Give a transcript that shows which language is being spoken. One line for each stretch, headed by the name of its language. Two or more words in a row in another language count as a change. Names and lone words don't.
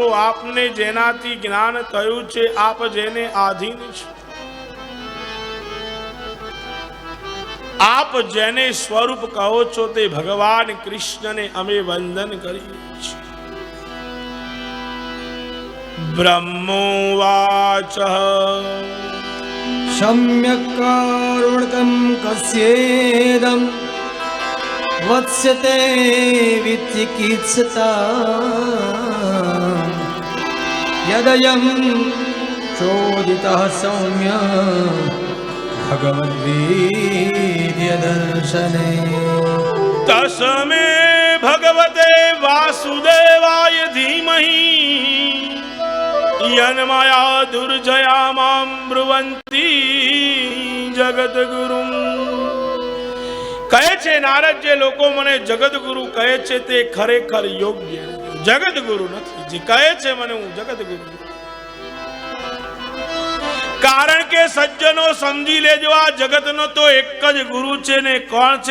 Gujarati: આપને જેનાથી જ્ઞાન થયું છે, આપ જેને આધીન છે, આપ જેને સ્વરૂપ કહો છો તે ભગવાન કૃષ્ણને અમે વંદન કરીએ છીએ।
Sanskrit: બ્રહ્મોવાચ सम्यक् कारुणकं कस्येदं वत्स्यते विचिकित्सता यदयं चोदितः सौम्य भगवद्वीर्यदर्शने। तस्मै भगवते वासुदेवाय धीमहि यन्मया दुर्जया मां ब्रुवन्ति जगद्गुरुम्।
Gujarati: કહે છે નારદ, જે લોકો મને જગતગુરુ કહે છે તે ખરેખર યોગ્ય જગતગુરુ નથી। જે કહે છે મને હું જગતગુરુ, કારણ કે સજ્જનો સમજી લેજો આ જગતનો તો એક જ ગુરુ છે ને કોણ છે?